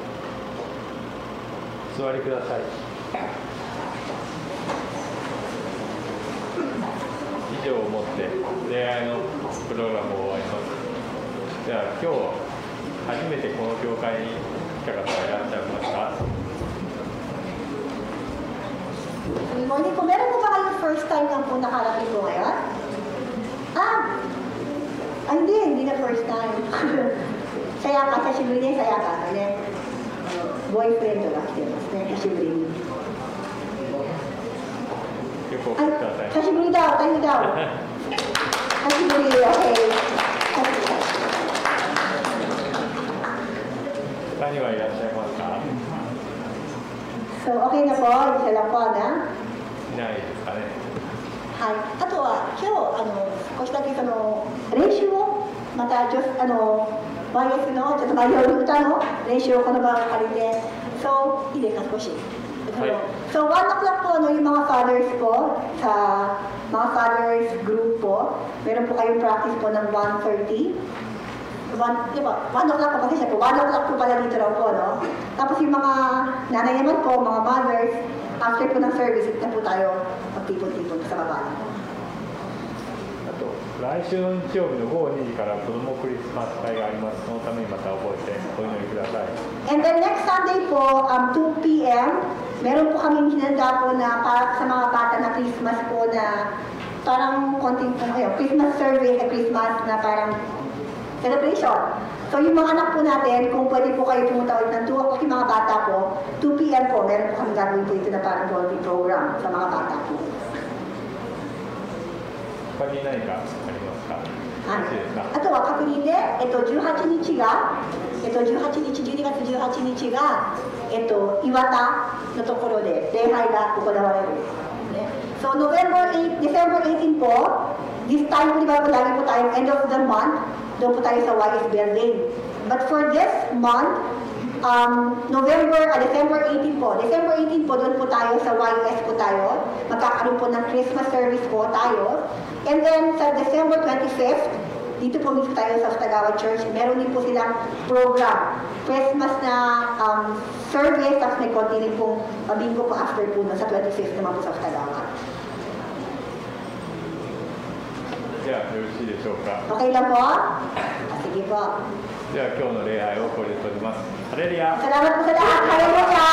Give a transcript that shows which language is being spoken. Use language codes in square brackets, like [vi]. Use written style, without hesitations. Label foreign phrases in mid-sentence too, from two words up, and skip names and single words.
[ja] お座りください。礼拝のプログラムを終わります。では今日初めてこの教会に来た方はいらっしゃいますか？ [en] Good morning po. [tl] Meron po ba kayong [en] first time [tl] lang po nakarating po ngayon? Hindi na [en] first time. Saya ka, sa shiburi niya, saya ka. [tl] Boyfriend to [ja] が来てますね、久しぶりに。久しぶりだ、タイムダウン。久しぶり、OK。他にはいらっしゃいますか？ [tl] So, okay na po, isa lang po na。 [ja] いないですかね。はい。あとは今日少しだけその練習をまたYS のちょっとマリオの歌の練習をこの場を借りて、そういいですか少し。はい。 [tl] So 1 o'clock po yung mga fathers po sa mga [en] fathers group [tl] po, meron po kayong practice po ng 1:30. 1 o'clock po kasi siya po. 1 o'clock po pala dito raw po, no? Tapos yung mga nanay naman po, mga mothers, after po ng service, na po tayo magtipon-tipon sa baba. [ja] あと、来週の日曜日の午後2時から子どもクリスマス会があります。そのためにまた覚えてお祈りください。 [en] And then next Sunday [tl] po, 2 p.m., meron po kaming hinanda po na para sa mga bata na Christmas po na parang konting [en] Christmas service [tl] at Christmas na parang celebration. So yung mga anak po natin, kung pwede po kayo pumunta ulit ng 2 o'clock yung mga bata po, 2 p.m. po, meron po kami gagawin po ito na parang [en] bonding program [tl] sa mga bata po. [ja] 他に何かありますか？あとは確認で、18日が、12月18日が、岩田のところで礼拝が行われる。 [tl] So December 18 po, this time po di ba lagi po tayo end of the month, doon po tayo sa YS building. [en] But for this month, [tl] December 18 po. December 18 po, doon po tayo sa YS po tayo. Magkakaroon po ng [en] Christmas service [tl] po tayo. [en] And then [tl] sa December 25th, dito po mismo tayo sa Tagawa Church. Meron din po silang program. Christmas na service, tapos may konti rin pong bingo po after po sa 25th naman po sa Tagawa. [ja] じゃあよろしいでしょうか。 [tl] Okay lang po? Sige po. [ja] では今日の礼拝をこれで閉じます。ハレルヤ。 [tl] Salamat po sa lahat. Hallelujah.